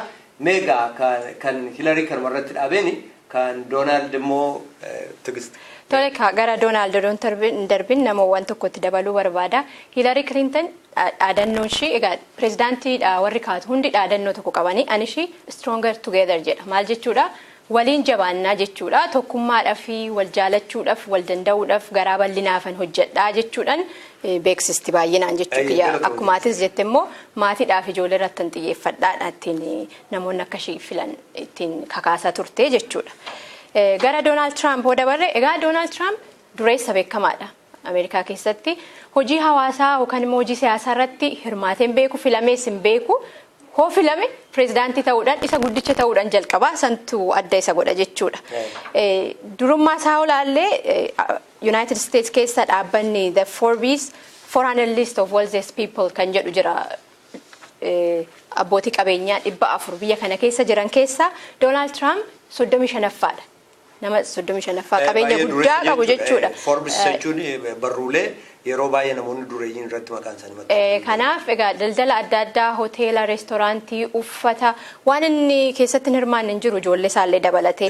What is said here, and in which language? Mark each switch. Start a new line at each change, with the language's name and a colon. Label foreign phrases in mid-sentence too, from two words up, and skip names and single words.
Oromo: Meegaa kan Hillary kanarratti dhaabeeni kan Donald immoo Tigist. Tole gara Donald darbin namoowwan tokkotti dabaluu barbaada. Hillary Clinton dhaadannoon ishee egaa pireezidaantiidha warri kaatu hundi dhaadannoo tokko qabanii ani ishee
English: stronger together
Oromo: jedha. Maal jechuudha? Waliin jabaannaa jechuudha. Tokkummaadhaaf wal jaalachuudhaaf wal danda'uudhaaf garaa bal'inaafan hojjedhaa jechuudhaan beeksisti baay'inaan jechuudha. Akkuma atis jette immoo maatiidhaaf ijoollee irratti xiyyeeffadhaadha ittiin namoonni akka ishee filan ittiin kakaasaa turte jechuudha. Gara Donald Trump dabarre egaa Donald Trump dureessa beekamaadha Ameerikaa keessatti hojii hawaasaa yookaan immoo hojii siyaasaa irratti hirmaateen beeku filamees hin beeku. Hoo filame pireezidaantii ta'uudhaan isa guddicha ta'uudhaan jalqabaa santu adda isa godha jechuudha. Durummaa isaa olaallee United States keessa dhaabbanni the Forbes 400 list of wealthiest people kan jedhu jira. Abbootii qabeenyaa 400 biyya kana keessa jiran keessa Donald Trump 35ffaadha. Nama 35ffaa qabeenya guddaa qabu jechuudha. Forbes jechuun barruulee yeroo baay'ee namoonni dureeyyiin irratti maqaan isaanii maxxanfama. Kanaaf egaa daldala adda addaa hoteela, reestooraantii, uffata waan inni keessatti hirmaanne hin jiru ijoollee isaallee dabalatee.